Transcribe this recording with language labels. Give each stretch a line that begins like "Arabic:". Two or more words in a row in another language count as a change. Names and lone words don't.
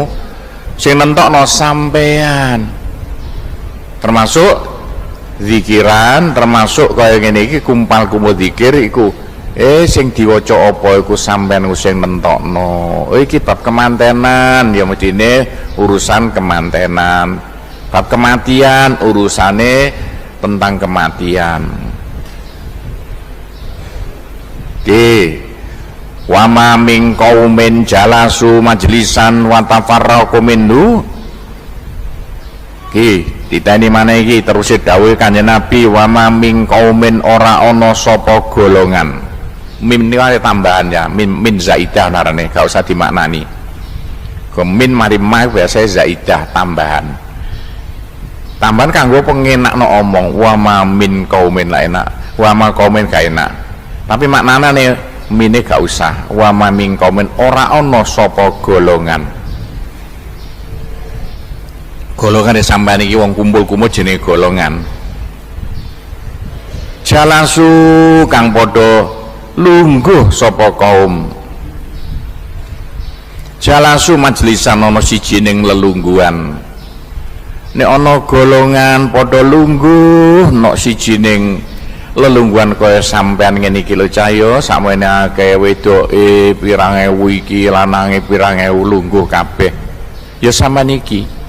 Javanese: Sing nentokno sampean termasuk zikiran termasuk kaya ngene iki kumpul zikir iku sing diwaca apa iku sampean sing nentokno iki bab kemantenan ya medine urusan kemantenan bab kematian urusane tentang kematian
Arabic: وما من قوم جلسوا مجلسا وتفرقوا منه
Javanese: diteni maneh iki terus dawuh Kanjeng Nabi
Arabic: wa ما من قوم
Javanese: ora ana sapa golongan min niku tambahan ya min zaidah narane gak usah dimaknani min mari ma biasa zaidah tambahan kanggo pengenakno omong
Arabic: وما من قوم
Javanese: la enak
Arabic: وما قوم
Javanese: gak enak tapi maknane nih mine gak usah
Arabic: وما من قوم
Javanese: ora ana sapa golongan sampeyan iki wong kumpul-kumpul jenenge golongan jalasu kang padha lungguh sapa kaum
Arabic: جلسوا مجلسا
Javanese: ana siji ning lelungguhan nek ana golongan padha lungguh nok siji ning lelungguhan kaya sampean ngene iki lho cahya sakmene akeh wedoke pirang ewu iki lanange pirang ewu lungguh kabeh ya sampean iki